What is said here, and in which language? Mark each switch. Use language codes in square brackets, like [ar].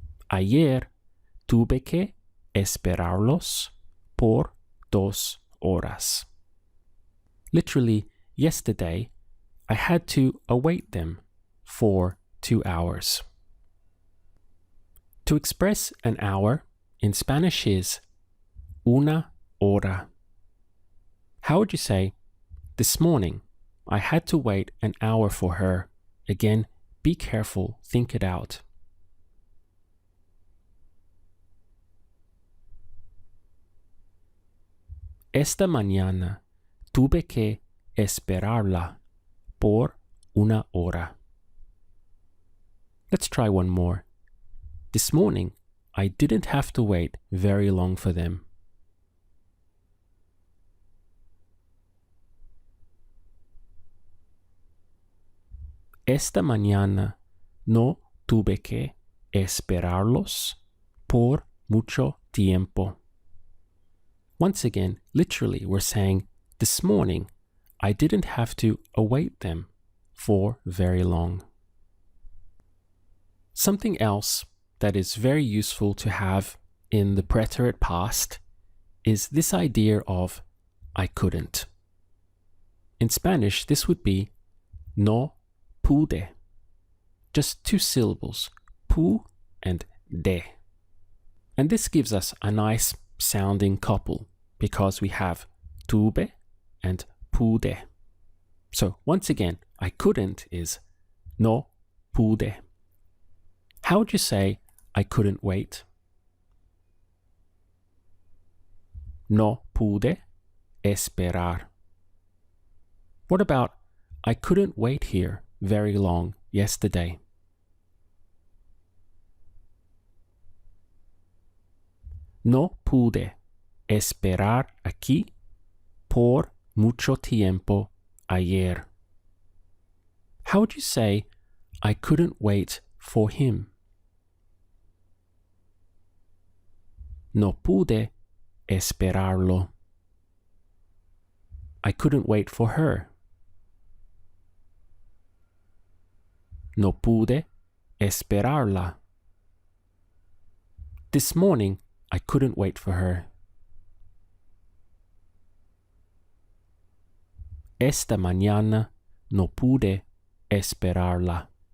[es] Ayer tuve que esperarlos por 2 horas. [en] Literally, yesterday, I had to await them for 2 hours. To express an hour in Spanish is una hora. How would you say, this morning, I had to wait an hour for her? Again, be careful, think it out. [es] Esta mañana tuve que esperarla por una hora. [en] Let's try one more. This morning, I didn't have to wait very long for them. [es] Esta mañana no tuve que esperarlos por mucho tiempo. [en] Once again, literally, we're saying, this morning, I didn't have to await them for very long. Something else that is very useful to have in the preterite past is this idea of I couldn't. In Spanish, this would be no pude. Just 2 syllables, pu and de. And this gives us a nice sounding couple because we have tuve and pude. So once again, I couldn't is no pude. How would you say I couldn't wait? [es] No pude esperar. [en] What about I couldn't wait here very long yesterday? [es] No pude esperar aquí por mucho tiempo ayer. [en] How would you say I couldn't wait for him? [es] No pude esperarlo. [en] I couldn't wait for her. [es] No pude esperarla. [en] This morning, I couldn't wait for her. [es] Esta mañana no pude esperarla.